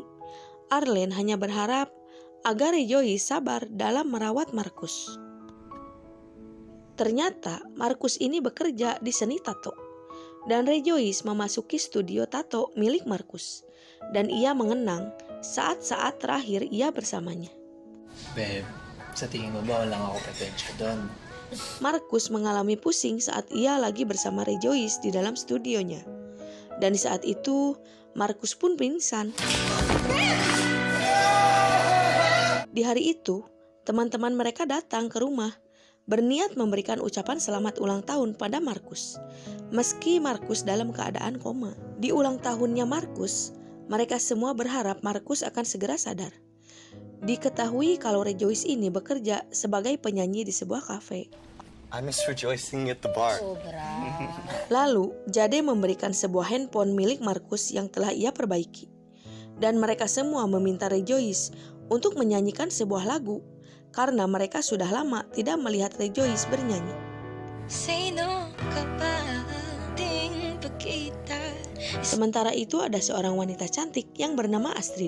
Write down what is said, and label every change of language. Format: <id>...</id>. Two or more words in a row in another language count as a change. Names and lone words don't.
<id>Arlene hanya berharap agar Rejoice sabar dalam merawat Marcus. Ternyata Marcus ini bekerja di seni tato. Dan Rejoice memasuki studio tato milik Marcus. Dan ia mengenang saat-saat terakhir ia bersamanya.</id> <tl>Babe, sa tingin mo ba walang ako petensya doon?</tl> <id>Marcus mengalami pusing saat ia lagi bersama Rejoice di dalam studionya. Dan di saat itu, Marcus pun pingsan. Di hari itu, teman-teman mereka datang ke rumah, berniat memberikan ucapan selamat ulang tahun pada Marcus. Meski Marcus dalam keadaan koma. Di ulang tahunnya Marcus, mereka semua berharap Marcus akan segera sadar. Diketahui kalau Rejoice ini bekerja sebagai penyanyi di sebuah kafe.</id> <en>I miss rejoicing at the bar.</en> <id>Lalu, Jade memberikan sebuah handphone milik Marcus yang telah ia perbaiki. Dan mereka semua meminta Rejoice untuk menyanyikan sebuah lagu karena mereka sudah lama tidak melihat Rejoice bernyanyi. Sementara itu ada seorang wanita cantik yang bernama Astrid.</id>